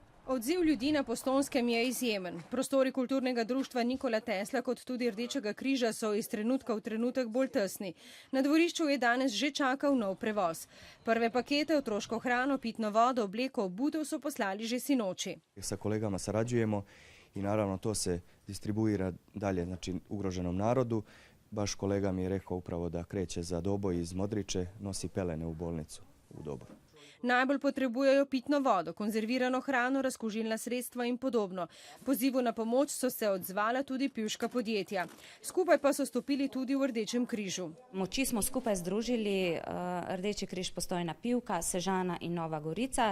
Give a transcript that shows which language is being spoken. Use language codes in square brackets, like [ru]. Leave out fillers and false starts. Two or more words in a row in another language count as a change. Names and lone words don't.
[sl] Odziv ljudi na Postojnskem je izjemen. Prostori kulturnega društva Nikola Tesla kot tudi Rdečega križa so iz trenutka v trenutek bolj tesni. Na dvorišču je danes že čakal nov prevoz. Prve pakete, otroško hrano, pitno vodo, obleko, obutev so poslali že sinoči. [sr] Sa kolegama sarađujemo i naravno to se distribuira dalje, znači ugroženom narodu. Baš kolega mi je rekao upravo da kreće za Doboj iz Modriče, nosi pelene u bolnicu u Doboj. [sl] Najbolj potrebujejo pitno vodo, konzervirano hrano, razkužilna sredstva in podobno. Pozivu na pomoč so se odzvala tudi pivška podjetja. Skupaj pa so stopili tudi v Rdečem križu. Moči smo skupaj združili Rdeči križ Postojna Pivka, Sežana in Nova Gorica.